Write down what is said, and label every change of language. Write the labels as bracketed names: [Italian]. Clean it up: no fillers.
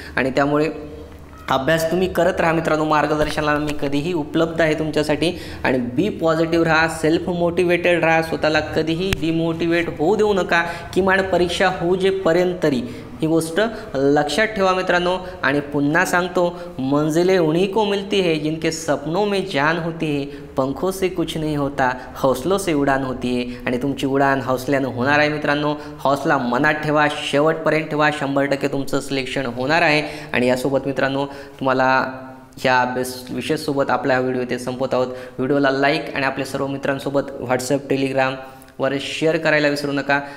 [Marathi] आणि त्यामुळे अभ्यास तुम्ही करत राहा मित्रांनो। मार्गदर्शनाला मी कधीही उपलब्ध आहे तुमच्यासाठी। आणि [English] be positive [Marathi] राहा, सेल्फ मोटिवेटेड राहा, स्वतःला कधीही डिमोटिवेट होऊ देऊ नका, किमान परीक्षा होऊ जेपर्यंत तरी। ही गोष्ट लक्षात ठेवा मित्रांनो। आणि पुन्हा सांगतो, [Hindi] मंजिलें उन्हीं को मिलती है जिनके सपनों में जान होती है, पंखों से कुछ नहीं होता, हौसलों से उडान होती है। [Marathi] आणि तुमची उडान हौसल्यानं होणार आहे मित्रांनो। हौसला मनात ठेवा, शेवटपर्यंत ठेवा, 100% तुमचं सिलेक्शन होणार आहे। आणि यासोबत मित्रांनो तुम्हाला ह्या विशेषसोबत आपला व्हिडिओ इथे संपवत आहोत। व्हिडिओला लाईक आणि आपल्या सर्व मित्रांसोबत व्हॉट्सअप, टेलिग्रामवर शेअर करायला विसरू नका।